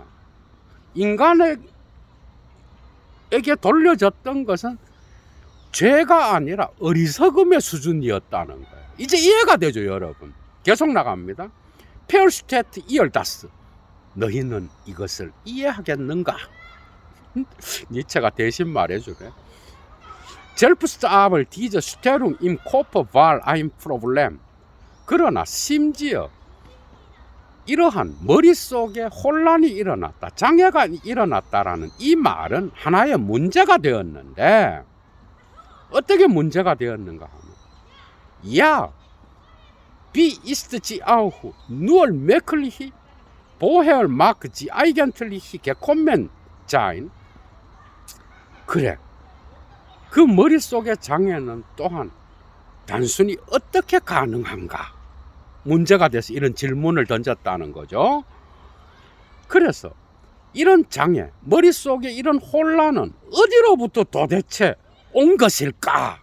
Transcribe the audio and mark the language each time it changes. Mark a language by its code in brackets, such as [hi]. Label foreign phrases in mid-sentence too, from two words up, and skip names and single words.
[ko] 인간에게 돌려졌던 것은 죄가 아니라 어리석음의 수준이었다는 거예요. 이제 이해가 되죠, 여러분. 계속 나갑니다. [de] Versteht ihr das, [ko] 너희는 이것을 이해하겠는가? 니체가 대신 말해주네. [de] Selbst aber diese Störung im Kopf war ein Problem. [ko] 그러나 심지어 이러한 머릿속에 혼란이 일어났다, 장애가 일어났다라는 이 말은 하나의 문제가 되었는데, 어떻게 문제가 되었는가 하면, [de] Ja, wie ist sie auch nur möglich, woher mag sie eigentlich gekommen sein? [ko] 그래, 그 머릿속의 장애는 또한 단순히 어떻게 가능한가? 문제가 돼서 이런 질문을 던졌다는 거죠. 그래서 이런 장애, 머릿속에 이런 혼란은 어디로부터 도대체 온 것일까?